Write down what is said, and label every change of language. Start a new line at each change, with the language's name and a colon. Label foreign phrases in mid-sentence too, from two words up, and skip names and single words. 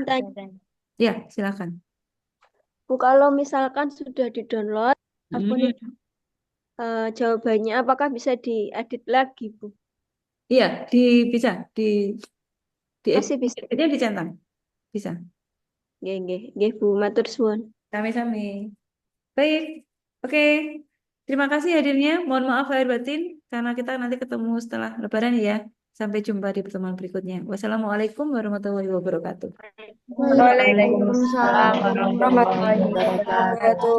Indonesian: tanya. Ya, silakan. Bu, kalau misalkan sudah di-download akun jawabannya, apakah bisa diedit lagi, Bu? Iya, bisa di Masih bisa. editnya dicentang. Bisa.
Javanese: Nggih, nggih, nggih, Bu. Matur suwun.
Indonesian: Sami-sami. Baik. Oke. Terima kasih hadirnya. Mohon maaf lahir batin karena kita nanti ketemu setelah Lebaran ya. Sampai jumpa di pertemuan berikutnya.
Arabic: والسلام عليكم ورحمة الله وبركاته. وعليكم السلام ورحمة الله ورحمة الله وبركاته. wabarakatuh.
Indonesian: Selamat Lebaran